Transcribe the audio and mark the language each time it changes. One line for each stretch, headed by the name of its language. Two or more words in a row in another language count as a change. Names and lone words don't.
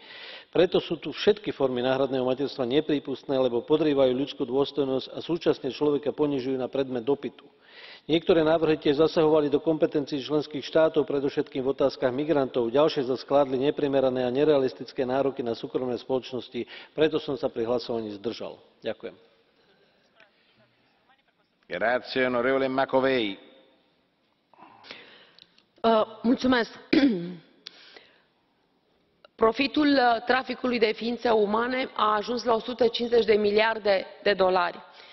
Slovak: Preto sú tu všetky formy náhradného materstva neprípustné, lebo podrývajú ľudskú dôstojnosť a súčasne človeka ponižujú na predmet dopytu. Niektoré návrhy tiež zasahovali do kompetencií členských štátov, predovšetkým v otázkach migrantov. Ďalšie zas kládli neprimerané a nerealistické nároky na súkromné spoločnosti, preto som sa pri hlasovaní zdržal. Ďakujem.
Romanian: Profitul traficului de ființe umane a ajuns la 150 de miliarde de dolari.